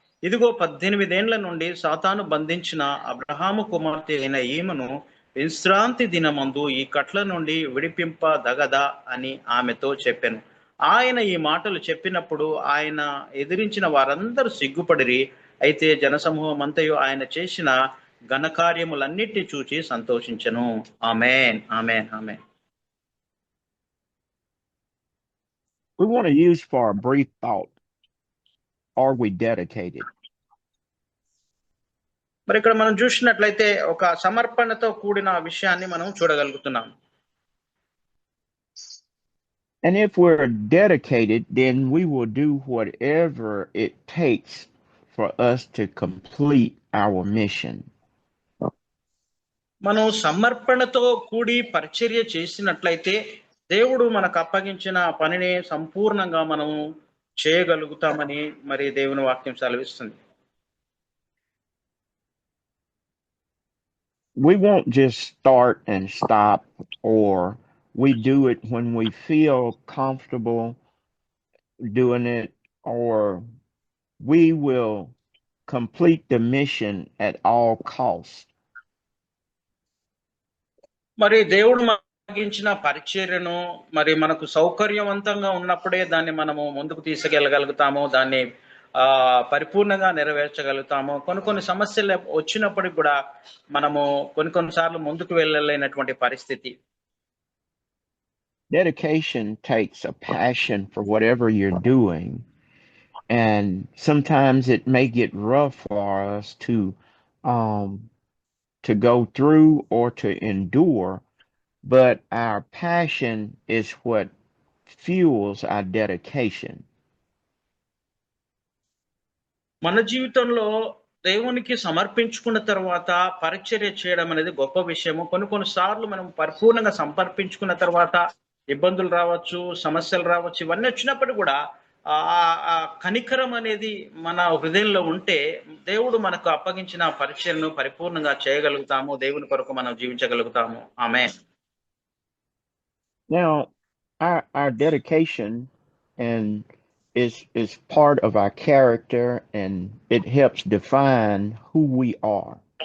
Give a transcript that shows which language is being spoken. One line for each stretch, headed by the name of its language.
Telugu: ఇదిగో 18 ఏండ్ల నుండి సాతాను బంధించిన అబ్రహాము కుమార్తె అయిన ఈమెను విశ్రాంతి దినమందు ఈ కట్ల నుండి విడిపింపదగదా అని ఆమెతో చెప్పాను. ఆయన ఈ మాటలు చెప్పినప్పుడు ఆయన ఎదిరించిన వారందరూ సిగ్గుపడిరి. అయితే జనసమూహం అంతయు ఆయన చేసిన ఘనకార్యములన్నిటిని చూచి సంతోషించెను. ఆమేన్, ఆమేన్, ఆమేన్.
English: We want to use for a brief thought, are we dedicated?
Telugu: మరి ఇక్కడ మనం చూసినట్లయితే ఒక సమర్పణతో కూడిన విషయాన్ని మనం చూడగలుగుతున్నాం.
English: And if we're dedicated, then we will do whatever it takes for us to complete our mission.
Telugu: మనం సమర్పణతో కూడి పరిచర్య చేసినట్లయితే దేవుడు మనకు అప్పగించిన పనిని సంపూర్ణంగా మనం చేయగలుగుతామని మరి దేవుని వాక్యం సెలవిస్తుంది.
English: We won't just start and stop, or we do it when we feel comfortable doing it, or we will complete the mission at all costs.
Telugu: మరి దేవుడు అప్పగించిన పరిచర్యను మరి మనకు సౌకర్యవంతంగా ఉన్నప్పుడే దాన్ని మనము ముందుకు తీసుకెళ్ళగలుగుతాము, దాన్ని పరిపూర్ణంగా నెరవేర్చగలుగుతాము. కొన్ని సమస్యలు వచ్చినప్పటికి కూడా మనము కొన్నిసార్లు ముందుకు వెళ్ళలేనటువంటి పరిస్థితి.
English: Dedication takes a passion for whatever you're doing, and sometimes it may get rough for us to go through or to endure, but our passion is what fuels our dedication.
Telugu: మన జీవితంలో దేవునికి సమర్పించుకున్న తర్వాత పరిచర్య చేయడం అనేది గొప్ప విషయము. కొన్ని సార్లు మనం పరిపూర్ణంగా సమర్పించుకున్న తర్వాత ఇబ్బందులు రావచ్చు, సమస్యలు రావచ్చు, ఇవన్నీ వచ్చినప్పుడు కూడా ఆ కనికరం అనేది మన హృదయంలో ఉంటే దేవుడు మనకు అప్పగించిన పరిచర్యను పరిపూర్ణంగా చేయగలుగుతాము. దేవుని కొరకు మనం జీవించగలుగుతాము. ఆమేన్.
English: Now, our dedication and is part of our character, and it helps define who we are.